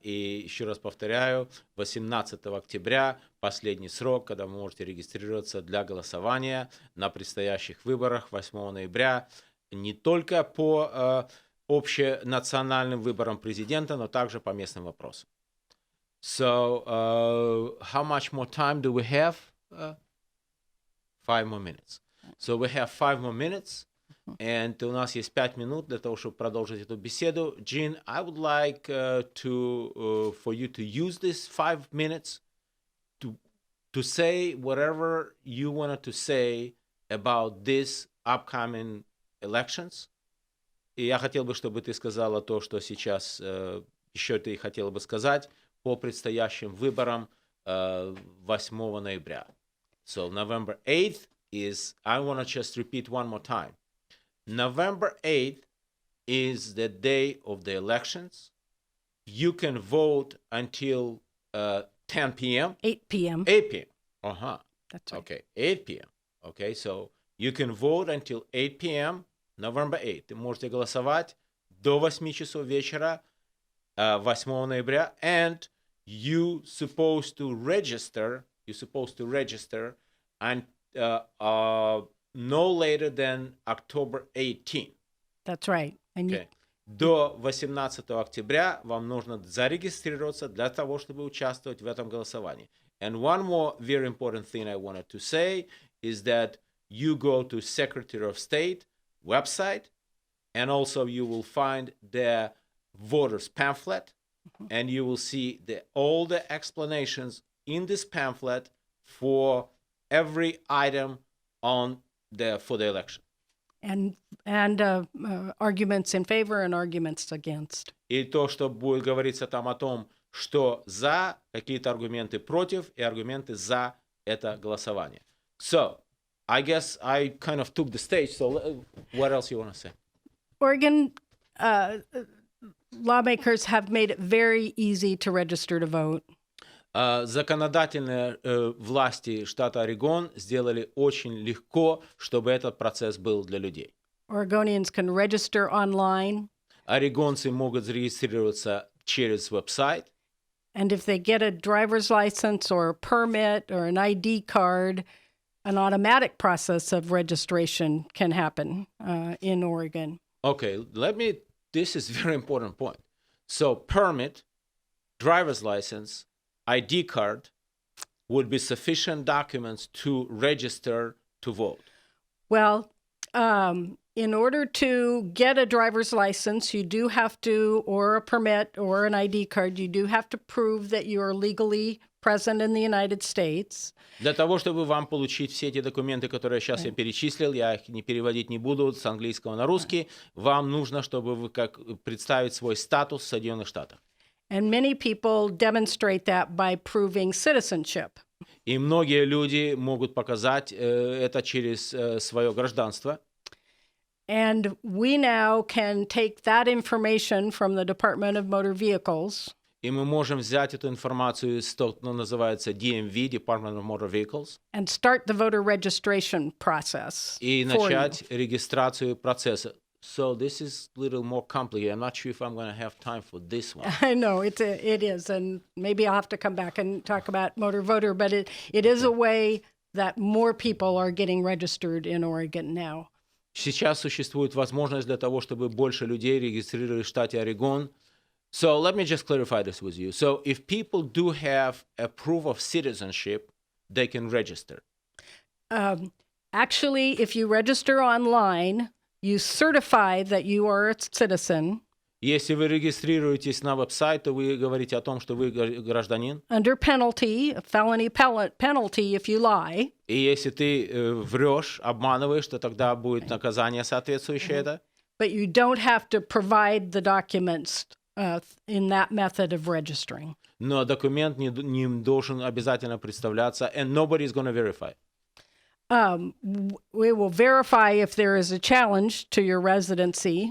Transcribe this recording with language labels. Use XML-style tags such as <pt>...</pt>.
<ru>И еще раз повторяю, 18 октября последний срок, когда вы можете регистрироваться для голосования на предстоящих выборах 8 ноября. Не только по общенациональным выборам президента, но также по местным вопросам.</ru> <en>So, how much more time do we have 5 more minutes. So we have 5 more minutes, and</en> <ru>у нас есть 5 минут для того, чтобы продолжить эту беседу.</ru> <en>Jean, I would like for you to use this 5 minutes to say whatever you wanted to say about this upcoming elections.</en> <ru>И я хотел бы, чтобы ты сказала то, что сейчас еще ты хотела бы сказать по предстоящим выборам 8 ноября.</ru> <en>So November 8th is, I want to just repeat one more time. November 8th is the day of the elections. You can vote until 10 p.m. 8 p.m. 8 p.m. Uh-huh. That's right. Okay, 8 p.m. Okay, so you can vote until 8 p.m. November 8th.</en> <ru>Вы можете голосовать до 8 часов вечера 8 ноября.</ru> <en>And you supposed to register and no later than October 18th. That's right. And Okay.</en> <ru>До 18 октября вам нужно зарегистрироваться для того, чтобы участвовать в этом голосовании.</ru> <en>And one more very important thing I wanted to say is that you go to Secretary of State website, and also you will find the voters pamphlet, and you will see all the explanations in this pamphlet for every item for the election. and arguments in favor and arguments against.</en> <ru>И то, что будет говориться там о том, что за, какие-то аргументы против и аргументы за это голосование.</ru> <en>So, I guess I kind of took the stage, so what else you want to say? Oregon lawmakers have made it very easy to register to vote.</en> <ru>Законодательные власти штата Орегон сделали очень легко, чтобы этот процесс был для людей.</ru> <en>Oregonians can register online.</en> <ru>Орегонцы могут зарегистрироваться через веб-сайт.</ru> <en>And if they get a driver's license or a permit or an ID card, an automatic process of registration can happen in Oregon. Okay, this is a very important point. So permit, driver's license, ID card would be sufficient documents to register to vote. Well, in order to get a driver's license, you do have to, or a permit or an ID card, you do have to prove that you are legally present in the United States.</en> <ru>Для того, чтобы вам получить все эти документы, которые сейчас я перечислил, я их не переводить не буду с английского на русский, вам нужно, чтобы вы представить свой статус в Соединенных Штатах.</ru> <en>And many people demonstrate that by proving citizenship.</en> <ru>И многие люди могут показать это через свое гражданство.</ru> <en>And we now can take that information from the Department of Motor Vehicles.</en> <ru>И мы можем взять эту информацию из того, что называется DMV, Department of Motor Vehicles,</ru> <en>And start the voter registration process.</en> <ru>и</ru> <en>for you.</en> <ru>начать регистрацию процесса.</ru> <en>So this is a little more complicated. I'm not sure if I'm going to have time for this one. I know it is, and maybe I'll have to come back and talk about motor voter, but it is a way that more people are getting registered in Oregon now.</en> <ru>Сейчас существует возможность для того, чтобы больше людей регистрировали в штате Орегон.</ru> <en>So let me just clarify this with you. So if people do have a proof of citizenship, they can register. Actually, if you register online, you certify that you are a citizen.</en> <ru>Если вы регистрируетесь на веб-сайт, то вы говорите о том, что вы гражданин.</ru> <en>Under penalty, a felony penalty if you lie.</en> <ru>И если ты врешь, обманываешь, то тогда будет наказание соответствующее это.</ru> <en>But you don't have to provide the documents in that method of registering.</en> <ru>Но документ не должен обязательно представляться,</ru> <en>and nobody is going to verify. We will verify if there is a challenge to your residency.</en>